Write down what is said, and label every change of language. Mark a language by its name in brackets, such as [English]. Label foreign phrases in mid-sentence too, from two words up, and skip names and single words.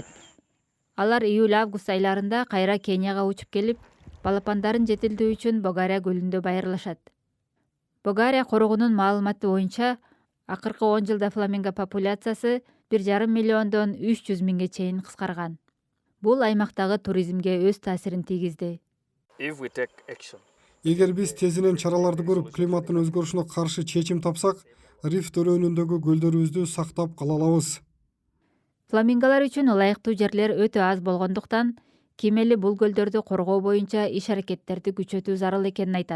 [Kyrgyz] Алар июль-август айларында кайра Кенияга учуп келип, балапандарын жетилдөө үчүн Богария көлүндө байырлашат. Богария корогунун маалыматы боюнча, акыркы 10 жылда фламинго популяциясы 1,5 миллиондон 300 миңге чейин кыскарган. Бул аймактагы туризмге өз таасирин тийгизди. [English] if we take action. [Kyrgyz] Эгер биз тезинен чараларды көрүп, климаттын өзгөрүшүнө каршы чечим тапсак, рифт өрөөнүндөгү көлдөрүбүздү сактап кала алабыз. Фламинголор үчүн ылайыктуу жерлер өтө аз болгондуктан, Кимели бул көлдөрдү коргоо боюнча иш-аракеттерди күчөтүү зарыл экенин айтат.